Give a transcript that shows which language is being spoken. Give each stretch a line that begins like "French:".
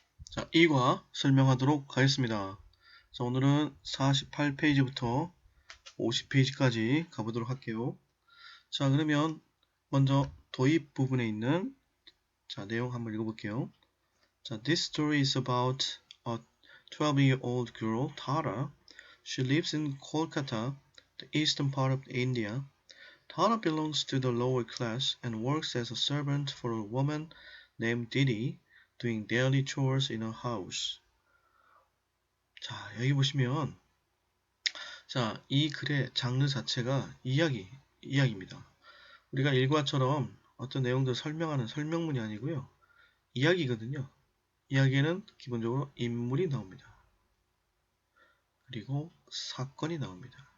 Korean: 자, 이과 설명하도록 하겠습니다. 자, 오늘은 48페이지부터 50페이지까지 가보도록 할게요. 자, 그러면 먼저 도입 부분에 있는 내용 한번 읽어볼게요.
English: 자, This story is about a 12-year-old girl, Tara. She lives in Kolkata, the eastern part of India. Tara belongs to the lower class and works as a servant for a woman named Didi, doing daily chores in her house.
Korean: 자, 여기 보시면 이 글의 장르 자체가 이야기입니다. 우리가 일과처럼 어떤 내용들을 설명하는 설명문이 아니고요. 이야기거든요. 이야기에는 기본적으로 인물이 나옵니다. 그리고 사건이 나옵니다.